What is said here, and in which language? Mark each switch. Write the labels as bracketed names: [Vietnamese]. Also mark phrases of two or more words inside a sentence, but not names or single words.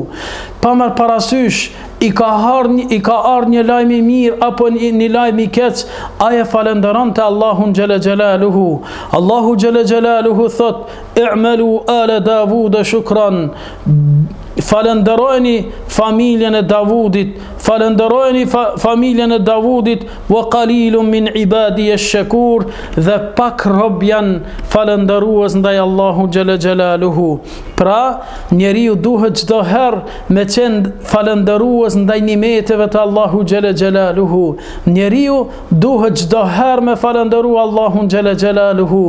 [Albanian] Pa marr parasysh i ka ardhur një lajm i mirë apo një lajm i keq, ai e falenderon te Allahun [Arabic] جل جلاله. [Albanian] Allahu [Arabic] جل جلاله [Albanian] thot: [Arabic] "اعملوا آل داود شكرا." [Albanian] Falenderojeni familjen e Davudit, falenderojeni familjen e Davudit, [Arabic] وقليل من عبادي الشكور, [Albanian] dhe pak rob janë falenderues ndaj Allahu [Arabic] جل جلاله. [Albanian] Pra, njeriu duhet çdo herë me qenë falenderues ndaj nimeteve të Allahu [Arabic] جل جلاله. [Albanian] Njeriu duhet çdo herë me falenderu Allahun [Arabic] جل جلاله.